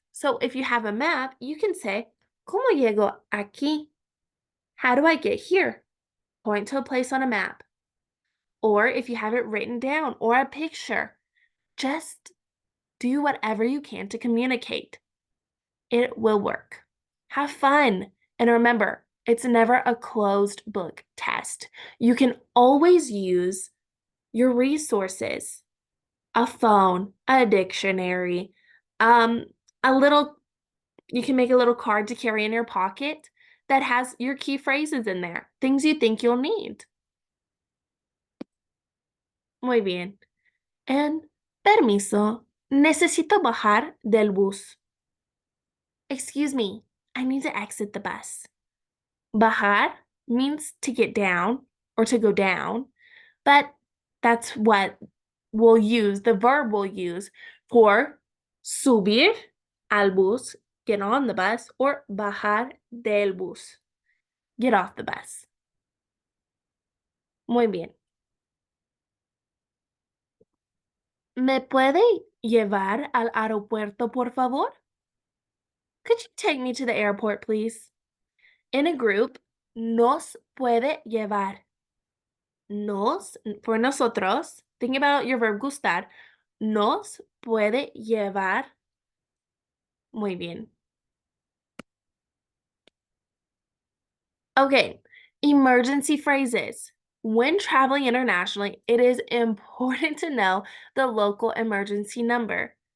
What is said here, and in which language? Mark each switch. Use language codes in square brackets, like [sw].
[en] So if you have a map, you can say, [es] ¿Cómo llego aquí? [en] How do I get here? Point to a place on a map. Or if you have it written down or a picture, just do whatever you can to communicate. It will work. Have fun. And remember, it's never a closed book test. You can always use your resources, a phone, a dictionary, a little, you can make a little card to carry in your pocket that has your key phrases in there, things you think you'll need. [es] Muy bien. And permiso, necesito bajar del bus. [en] Excuse me, I need to exit the bus. Bajar means to get down or to go down, but that's what we'll use, the verb we'll use for [es] subir al bus, [en] get on the bus, or [es] bajar del bus, [en] get off the bus. [es] Muy bien. ¿Me puede llevar al aeropuerto, por favor? [en] Could you take me to the airport, please? In a group, [es] nos puede llevar. [en] Nos, for nosotros, think about your verb gustar. [es] Nos puede llevar. Muy bien. [en] Okay, emergency phrases. When traveling internationally, it is important to know the local emergency number.